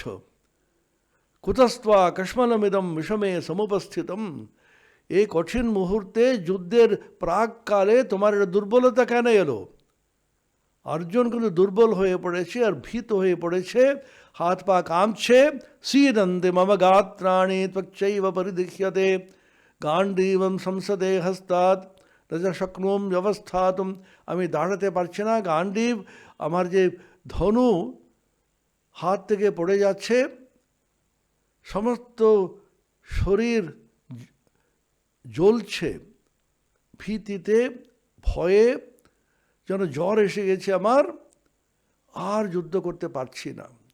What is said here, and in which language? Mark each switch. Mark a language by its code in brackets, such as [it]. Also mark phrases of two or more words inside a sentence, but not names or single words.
[sa] कुतस्त्वा कश्मलमिदं विषमे समुपस्थितम्। [bn] এই কঠিন মুহূর্তে, যুদ্ধের প্রাককালে তোমার দুর্বলতা কেন এলো? অর্জুন কিন্তু দুর্বল হয়ে পড়েছে আর ভীত হয়ে পড়েছে, হাত পা কাঁপছে। [sa] सीदन्ते मम गात्राणि त्वच्चैव परिदृश्यते गाण्डीवं संसदे हस्तात् न च शक्नोमि व्यवस्थातुम्। [bn] আমি দাঁড়াতে পারছি না, গাণ্ডীব আমার যে ধনু হাত থেকে পড়ে যাচ্ছে, সমস্ত শরীর জ্বলছে ভীতিতে, ভয়ে, যেন জ্বর এসে গেছে আমার, আর যুদ্ধ করতে পারছি না।